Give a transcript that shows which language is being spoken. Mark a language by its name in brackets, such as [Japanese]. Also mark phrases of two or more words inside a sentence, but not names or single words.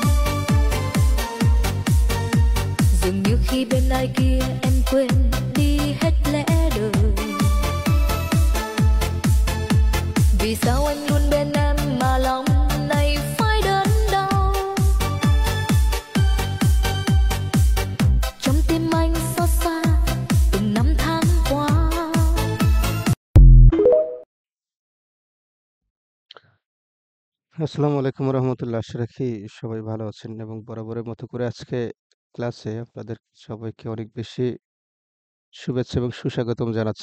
[Vietnamese] Dường như khi bên ai kia em quên đi hết lẽ đời. Vì sao anh luôn bên em mà lòng này phải đớn đau? Trong tim anh xót xa từng năm tháng qua. [Arabic] السلام عليكم رحمة الله. [Bangla] আশা রাখি সবাই ভালো আছেন এবং বরাবরের মতো করে আজকে ক্লাসে আপনাদের সবাইকে অনেক বেশি শুভেচ্ছা এবং সুস্বাগতম জানাচ্ছি।